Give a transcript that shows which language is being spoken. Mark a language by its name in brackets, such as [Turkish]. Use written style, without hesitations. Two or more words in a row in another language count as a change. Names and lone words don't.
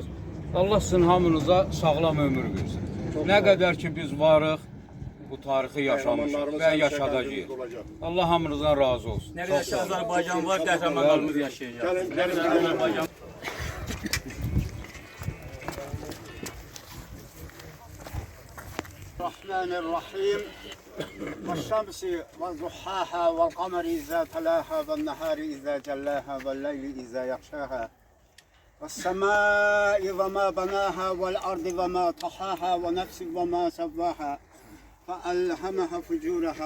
[Azerbaijani] Allah sizin hamınıza sağlam ömür versin. Nə qədər ki biz varıq, bu tarixi yaşamışıq və yaşadacağıq. Allah hamınızdan razı olsun. Nə qədər ki Azərbaycan var, qəhrəmanlarımız yaşayacaq. Rahmanirrahim. [Arabic] والشمس وضحاها والقمر إذا تلاها والنهار إذا جلاها والليل إذا يغشاها والسماء وما بناها والأرض وما طحاها ونفس وما سواها فألهمها فجورها